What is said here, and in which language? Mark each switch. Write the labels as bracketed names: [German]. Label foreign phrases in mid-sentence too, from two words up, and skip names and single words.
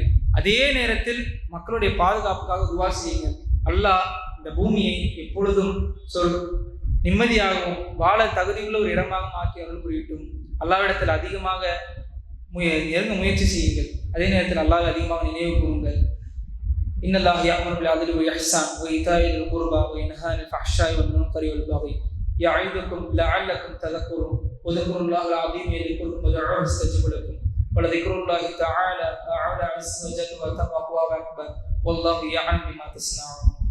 [Tamil] அதே நேரத்தில் மக்களுடைய பாதுகாப்புக்காக துவா செய்யுங்கள். அல்லாஹ் இந்த பூமியை எப்பொழுதும் நிம்மதியாகவும் வாழ தகுதியுள்ள ஒரு இடமாக மாற்றி அருள் புரியட்டும். அல்லாஹ்விடத்தில் அதிகமாக முயற்சி செய்யுங்கள். அதே நேரத்தில் அல்லாஹ் அதிகமாக நினைவு கூறுங்கள். [Arabic] إن الله يأمر بالعدل والإحسان وإيتاء ذي القربى وينهى عن الفحشاء والمنكر والبغي يعظكم لعلكم تذكرون واذكروا الله العظيم يذكركم ودعوه يستجب لكم ولذكر الله تعالى أعلى عز وجل وتم أقوى وأكبر والله يعلم بما تصنعون.